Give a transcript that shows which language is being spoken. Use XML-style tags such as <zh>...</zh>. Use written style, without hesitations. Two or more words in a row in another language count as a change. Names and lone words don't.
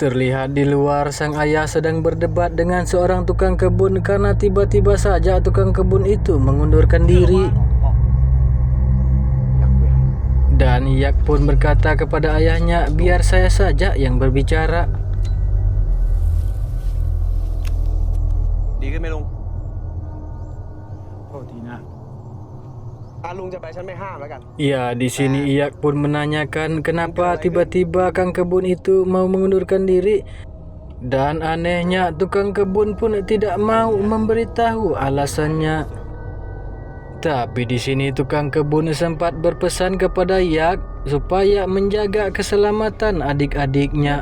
<id>Terlihat di luar sang ayah sedang berdebat dengan seorang tukang kebun karena tiba-tiba saja tukang kebun itu mengundurkan diri. Dan Yak pun berkata kepada ayahnya, biar saya saja yang berbicara.</id> <th>ดีขึ้นไหมลุง โทษทีนะ ลุงจะไปฉันไม่ห้ามแล้วกัน</th> <id>Ya, di sini Yak pun menanyakan kenapa tiba-tiba kang kebun itu mau mengundurkan diri. Dan anehnya tukang kebun pun tidak mau memberitahu alasannya. Tapi di sini tukang kebun sempat berpesan kepada Yak supaya menjaga keselamatan adik-adiknya.</id>